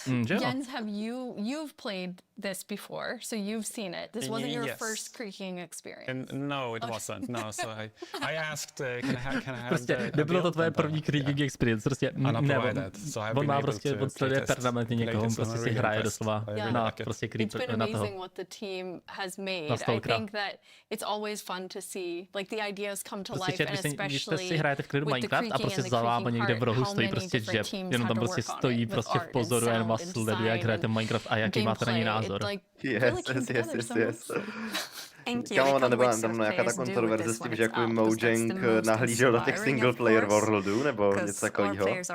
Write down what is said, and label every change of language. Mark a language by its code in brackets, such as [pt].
[en] Jens, you've played this before, so you've seen it. This wasn't your first creaking experience. No, it wasn't. No, so I asked, can I have [cs] prostě nebylo to tvoje první creaking experience, prostě nevím. On má prostě, on sleduje permanentně někoho, on prostě si hraje doslova na prostě creeper, na toho. [en] What the team has made. I think that it's always fun to see, like the ideas come to life, and especially [cs] když si hrajete v klidu Minecraft a prostě za váma někde v rohu stojí prostě Jeb, jenom tam prostě stojí prostě v pozoru a jenom vás sleduje, jak hrajete Minecraft a jaký máte na něj názor. [en] Yes. [cs] Kámo, ona nebyla tam nějaká ta kontroverze s tím, že jako Mojang nahlížel do těch single player worldů, nebo něco takového.